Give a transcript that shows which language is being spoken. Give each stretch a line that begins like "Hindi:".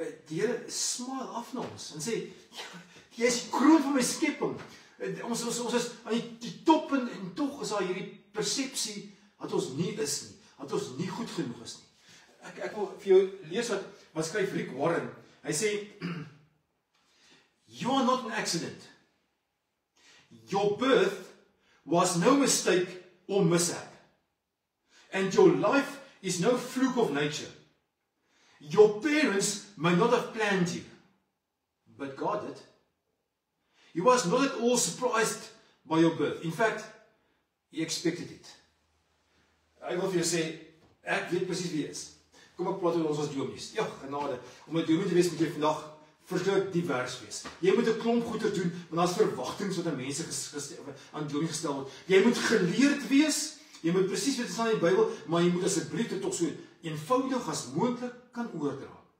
Afrikaans: Die Here smile af na ons en sê, jy is die kroon van my skepping. Ons is aan die top en tog is daar hierdie persepsie dat ons nie is nie, dat ons nie goed genoeg is nie. Ek wil vir jou lees wat skryf Rick Warren. Hy sê,
English: you are not an accident. Your birth was no mistake or mishap. And your life is no fluke of nature. Your parents may not have planned you, but God did. He was not at all surprised by your birth. In fact, he expected it.
Afrikaans: Ek wil vir jou sê, ek weet presies wie jy is. Kom ek praat oor ons as dominees. Ja, genade. Om 'n dominee te wees moet jy vandag verskriklik divers wees. Jy moet 'n klomp goeie doen, want daar's verwagtinge wat aan mense aan dominee gestel word. Jy moet geleerd wees. Jy moet presies weet wat staan in die Bybel, maar jy moet asseblief dit tog so eenvoudig as moontlik kan oordra.